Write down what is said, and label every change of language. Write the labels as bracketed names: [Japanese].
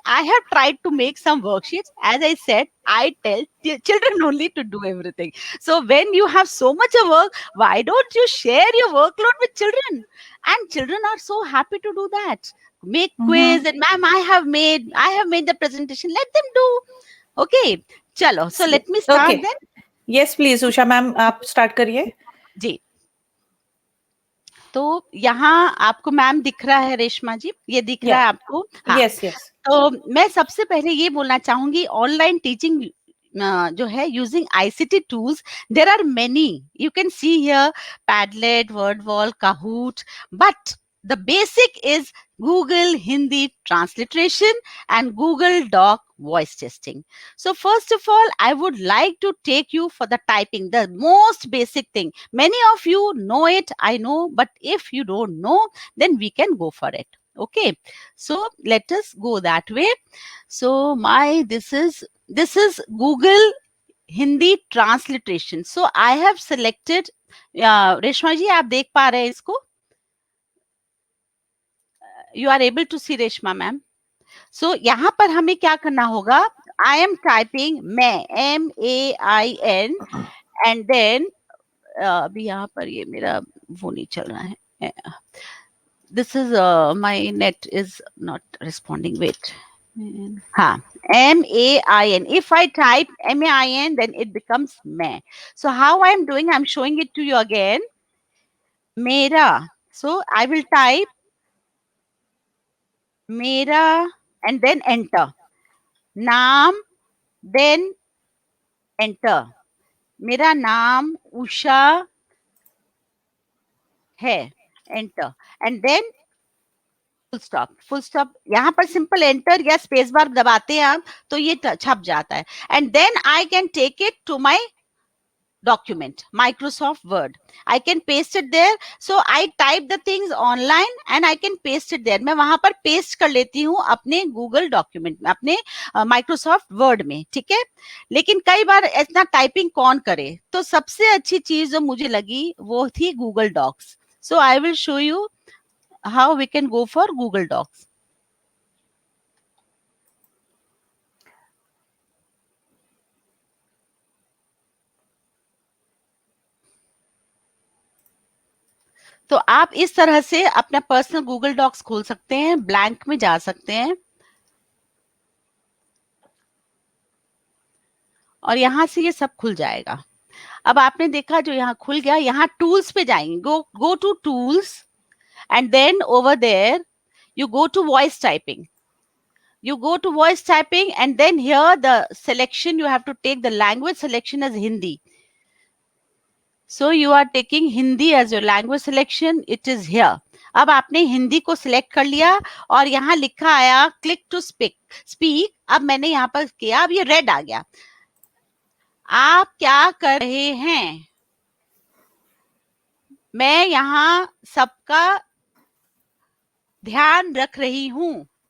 [English] I have tried to make some worksheets. As I said, I tell children only to do everything. So when you have so much of work, why don't you share your workload with children? And children are so happy to do that. Make quiz and ma'am, I have made the presentation. Let them do. Okay, chalo. So let me start Okay. then. Yes, please, [Hindi] Usha ma'am आप start करिए. जी. तो यहाँ आपको ma'am दिख रहा है रेशमा जी, ये दिख रहा है आपको? हाँ. [English] Yes, yes. [Hindi] तो मैं सबसे पहले ये बोलना चाहूंगी, ऑनलाइन टीचिंग जो है [English] Using ICT tools, there are many. You can see here Padlet, Wordwall, Kahoot, but the basic is Google Hindi transliteration and Google Doc voice testing. So first of all, I would like to take you for the typing, the most basic thing. Many of you know it, I know, but if you don't know, then we can go for it. Okay, so let us go that way. So this is Google Hindi transliteration. So I have selected, [Hindi] Reshma जी आप देख पा रहे हैं इसको? [English] You are able to see Reshma ma'am? [Hindi] So यहाँ पर हमें क्या करना होगा? [English] I am typing [Hindi] मैं, MAIN, [English] and then [Hindi] अभी यहाँ पर ये मेरा वो नहीं चल रहा है. [English] This is my net is not responding. Wait. हाँ, MAIN. If I type MAIN, then it becomes मैं. So how I am doing? I'm showing it to you again. [Hindi] मेरा. [English] So I will type मेरा and then enter. नाम, then enter. [Hindi] मेरा नाम उषा है, enter. [English] And then full stop. यहाँ पर simple enter या स्पेस बार दबाते हैं आप तो ये छप जाता है. And then I can take it to my document, Microsoft Word. I can paste it there. So I type the things online and I can paste it there. [Hindi] मैं वहां पर पेस्ट कर लेती हूँ अपने गूगल डॉक्यूमेंट में, अपने Microsoft word में. ठीक है, लेकिन कई बार इतना टाइपिंग कौन करे, तो सबसे अच्छी चीज जो मुझे लगी वो थी Google docs. [English] So I will show you how we can go for Google Docs. [Hindi] तो आप इस तरह से अपना पर्सनल गूगल डॉक्स खोल सकते हैं, ब्लैंक में जा सकते हैं और यहां से ये सब खुल जाएगा. अब आपने देखा जो यहाँ खुल गया, यहाँ टूल्स पे जाएंगे, [English] Go to tools and then over there you go to voice typing. You go to voice typing and then here the selection you have to take the language selection as Hindi. So you are taking Hindi as your language selection. It is here. [Hindi] अब आपने हिंदी को select कर लिया और यहाँ लिखा आया click to speak. अब मैंने यहाँ पर किया, अब ये रेड आ गया. आप क्या कर रहे हैं? मैं यहाँ सबका ध्यान रख रही हूं.